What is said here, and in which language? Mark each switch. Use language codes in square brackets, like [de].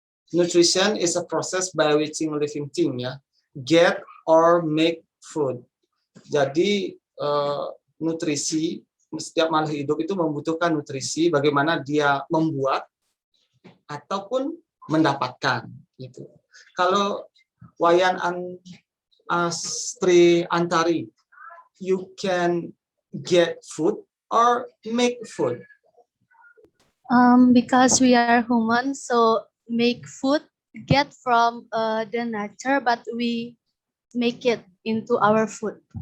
[en] Nutrition is a process by which living thing ya get or make food. [id] Jadi nutrisi, setiap makhluk hidup itu membutuhkan nutrisi, bagaimana dia membuat ataupun mendapatkan gitu. Kalau [en] Wayan Astri Antari, you can get food or make food. Because we are human, so make food get from the nature, but we make it into our food.